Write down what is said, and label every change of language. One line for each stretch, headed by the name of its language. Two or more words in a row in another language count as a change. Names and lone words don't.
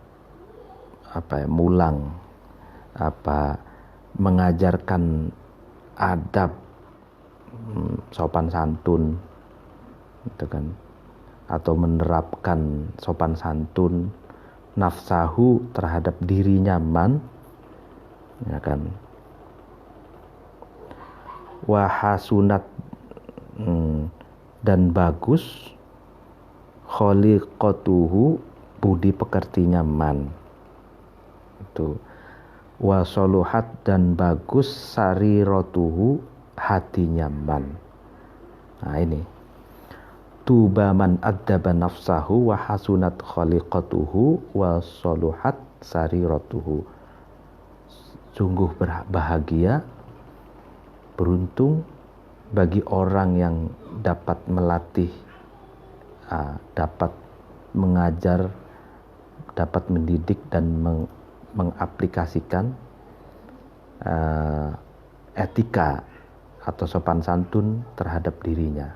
Indonesian: mulang, mengajarkan adab, sopan santun, gitu kan, atau menerapkan sopan santun, nafsahu, terhadap dirinya man, ya kan, wahasunat, dan bagus, kholiqatuhu, budi pekertinya man, itu, wasoluhat, dan bagus, sariratuhu, hatinya man. Nah ini,
Arabic: طوبى من أدب نفسه وحسنت خليقته وصلحت سريرته.
Indonesian: Sungguh bahagia, beruntung bagi orang yang dapat melatih, dapat mengajar, dapat mendidik dan mengaplikasikan etika atau sopan santun terhadap dirinya.